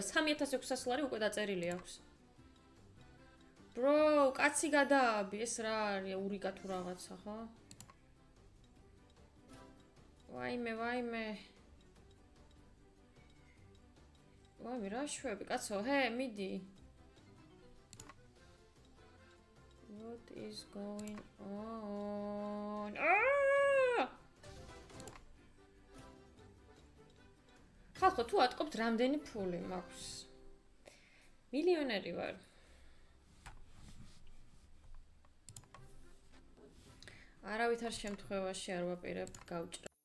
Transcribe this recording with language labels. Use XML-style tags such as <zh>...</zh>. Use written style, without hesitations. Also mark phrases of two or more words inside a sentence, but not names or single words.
<ka>3600 ლარი უკვე დაწერილი აქვს. Bro, კაცი გადააბი, ეს რა არის? ურიკა თუ რაღაცა, ხო? ვაიმე. ვაიმე, რა შვები, კაცო, ჰე, მიდი.</ka> <en>What is going on?</en> <ka>ხალხო, თუ ატყობთ რამდენი ფული მაქვს? მილიონერი ვარ. არავითარ შემთხვევაში არ ვაპირებ გავჭრა.</ka>